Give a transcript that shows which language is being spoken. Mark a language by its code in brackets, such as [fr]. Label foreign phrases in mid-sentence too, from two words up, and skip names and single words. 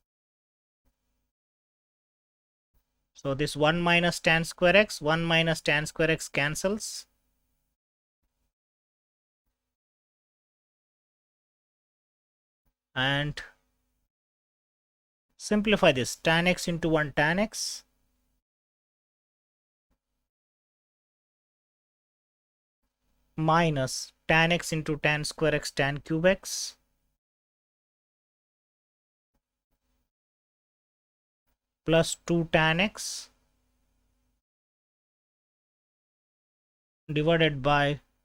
[en] So this 1 minus tan square x, 1 minus tan square x cancels. And simplify this, tan x into 1 tan x minus tan x into tan square x tan cube x plus 2 tan x divided by